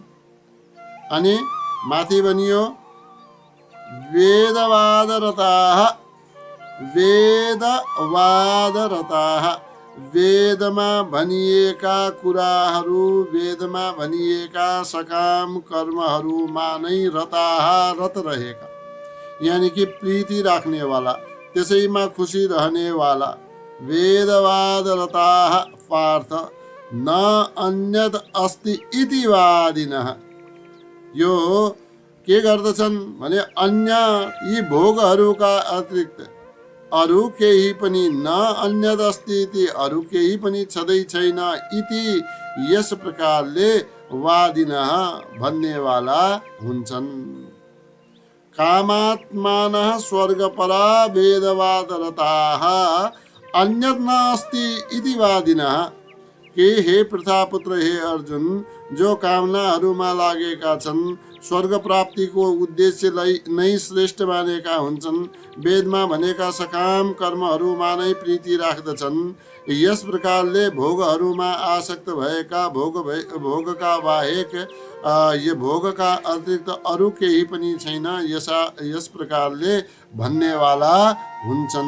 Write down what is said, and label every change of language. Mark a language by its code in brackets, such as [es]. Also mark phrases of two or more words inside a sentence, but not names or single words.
[ne] अनि माथि भनियो [sa] वेदवादरताः, वेदवादरताः, [ne] वेदमा भनिएका कुराहरू, वेदमा भनिएका सकाम कर्महरूमा नै रताः, रत रहेका, यानी कि प्रीति राख्नेवाला, त्यसैमा खुसी रहनेवाला। [sa] वेदवादरताः पार्थ न अन्यद अस्ति इति वादिनः। [ne] यो के गर्दछन् भने अन्य यी भोगहरूका अतिरिक्त अरू केही पनि, [sa] न अन्यद अस्ति इति, [ne] अरू केही पनि छँदै छैन, इति यस प्रकारले वादिनः भन्नेवाला हुन्छन्। [sa] कामात्मानः स्वर्गपरा वेदवादरताः अन्यद नास्ति इति वादिनः, [ne] के हे प्रथापुत्र, हे अर्जुन, जो कामनाहरूमा लागेका छन्, स्वर्ग प्राप्तिको उद्देश्यलाई नै श्रेष्ठ मानेका हुन्छन्, वेदमा भनेका सकाम कर्महरूमा नै प्रीति राख्दछन्, यस प्रकारले भोगहरूमा आसक्त भएका, भोगका बाहेक यो भोगका अतिरिक्त अरू केही पनि छैन, यस प्रकारले भन्नेवाला हुन्छन्।